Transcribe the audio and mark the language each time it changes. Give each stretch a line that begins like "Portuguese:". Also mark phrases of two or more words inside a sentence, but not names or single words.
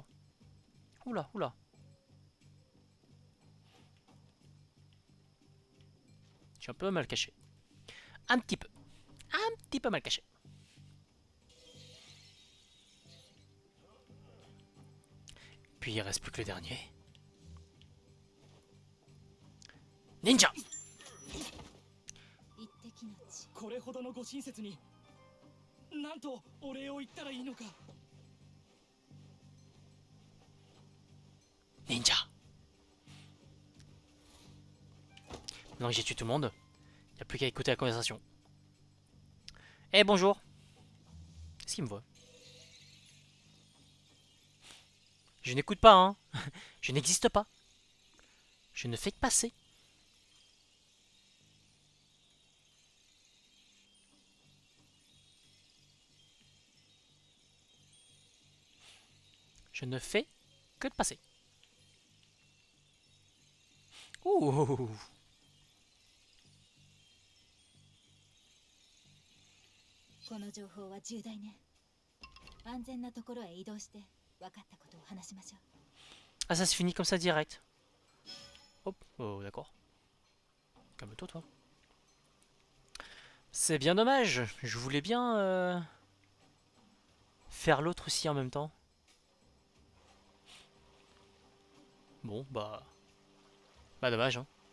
French: Oula, oula. Je suis un peu mal caché. Un petit peu. Un petit peu mal caché. Puis il reste plus que le dernier. Ninja!
Japanese: これほどのご親切になんとお礼を言ったらいいのか
French: Ninja! Maintenant que j'ai tué tout le monde, il n'y a plus qu'à écouter la conversation. Eh bonjour! Est-ce qu'il me voit? Je n'écoute pas, hein! Je n'existe pas! Je ne fais que passer! Je ne fais que de passer. Ouh.
Japanese: この情報は重大ね。安全なところへ移動して分かったことを話しましょう。
French: Ah ça se finit comme ça direct. Hop, oh d'accord. Calme-toi toi. C'est bien dommage, je voulais bien faire l'autre aussi en même temps. Bon bah dommage hein.